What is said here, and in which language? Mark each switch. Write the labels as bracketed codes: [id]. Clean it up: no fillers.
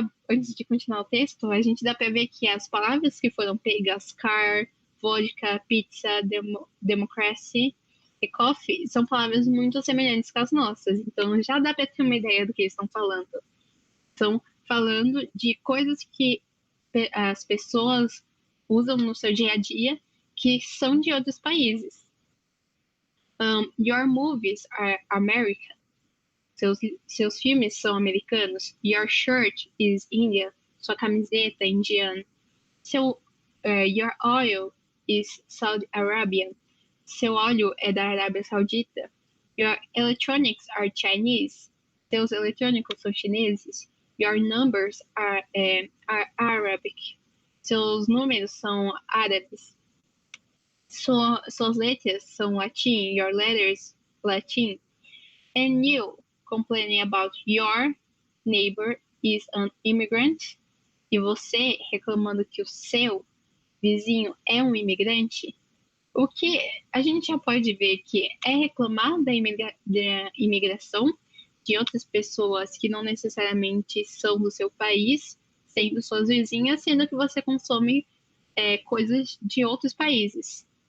[pt] Antes de continuar o texto, a gente dá para ver que as palavras que foram pegas, car, vodka, pizza, democracy e coffee, são palavras muito semelhantes com as nossas. Então já dá para ter uma ideia do que eles estão falando. Estão falando de coisas que as pessoas usam no seu dia a dia que são de outros países. [en] Your movies are American. [pt] Seus filmes são americanos. [en] Your shirt is Indian. [pt] Sua camiseta é indiana. [en] Your oil is Saudi Arabian. [pt] Seu óleo é da Arábia Saudita. [en] Your electronics are Chinese. [pt] Seus eletrônicos são chineses. [en] Your numbers are Arabic. [pt] Seus números são árabes. Suas letras são latim. [en] Your letters, latim. And you, complaining about your neighbor is an immigrant. [pt] E você reclamando que o seu vizinho é um imigrante. O que a gente já pode ver que é reclamar da imigração de outras pessoas que não necessariamente são do seu país, sendo suas vizinhas, sendo que você consome coisas de outros países.